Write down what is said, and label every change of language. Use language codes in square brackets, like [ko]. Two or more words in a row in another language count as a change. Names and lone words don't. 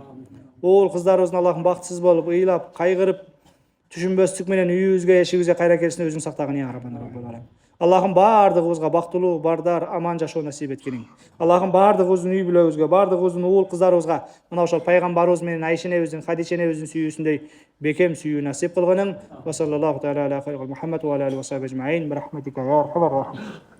[ky] Оол кыздарыбыздын Аллахым бактысыз болуп, ыйлап, кайгырып, түшүнбөстүк менен үйүбүзгө, эшигибизге кайра келишине өзүң сактагын [ar] يا ربنا. [ky] Аллахым бардыгыбызга бактылуу, бардар, аман жашоо насип эткениң. Аллахым бардыгыбыздын үй бүлөбүзгө, бардыгыбыздын уул кыздарыбызга мына ошол пайгамбарыбыз менен Айшенебиздин, Хадиченебиздин сүйүүсүндөй бекем сүйүү насип кылгының. [ar] وصلى الله تعالى على خير محمد وعلى آله وصحبه أجمعين. برحمتك يا أرحم الراحمين.